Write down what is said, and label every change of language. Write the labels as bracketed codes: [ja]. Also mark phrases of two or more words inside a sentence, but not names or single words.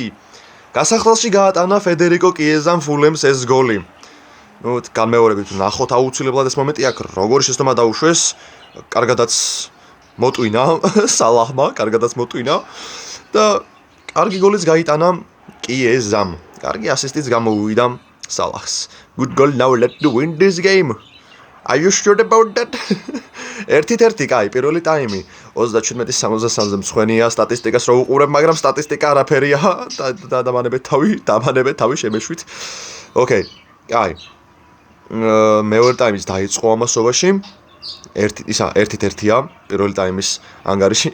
[ka] გასახდელში გაატანა ფედერიკო კიეზამ ფულემს ეს გოლი. განმეორებით ნახოთ აუცილებლად ეს მომენტი აქ როგორი შეცდომა დაუშვეს. კარგადაც მოტვინა სალაჰმა, კარგადაც მოტვინა და კარგი გოლიც გაიტანა კიეზამ. კარგი ასისტიც გამოუვიდა სალაჰს. [en] Good goal, now let's win this game. Are you sure about that? [ka] 1-1 კაი, პირველი ტაიმი 37-63-ზე მსხვენია სტატისტიკას რო უყურებ, მაგრამ სტატისტიკა არაფერია და დამანებეთ თავი შემეშვით. ოკეი, კაი. მეორე ტაიმიც დაიწყო ამასობაში. 1-1-ია პირველი ტაიმის ანგარიში.